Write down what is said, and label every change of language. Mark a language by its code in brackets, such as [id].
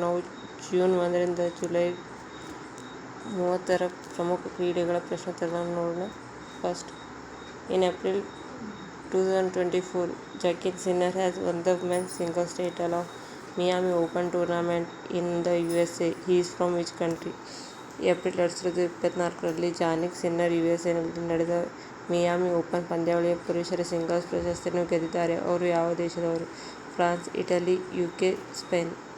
[kn] ನಾವು June 1ರಿಂದ July 30ರ ಪ್ರಮುಖ ಕ್ರೀಡೆಗಳ ಪ್ರಶ್ನೋತ್ತರಗಳನ್ನು ನೋಡೋಣ. [en] First, in April 2024, Jannik Sinner has won the men's singles title of Miami Open tournament in the USA. He is from which country? [kn] April 2024ರಲ್ಲಿ Jannik Sinner ಯುಎಸ್ಎನಲ್ಲಿ ನಡೆದ Miami open ಪಂದ್ಯಾವಳಿಯ ಪುರುಷರ singles ಪ್ರಶಸ್ತಿಯನ್ನು ಗೆದ್ದಿದ್ದಾರೆ. ಅವರು ಯಾವ ದೇಶದವರು? France, Italy, UK, Spain.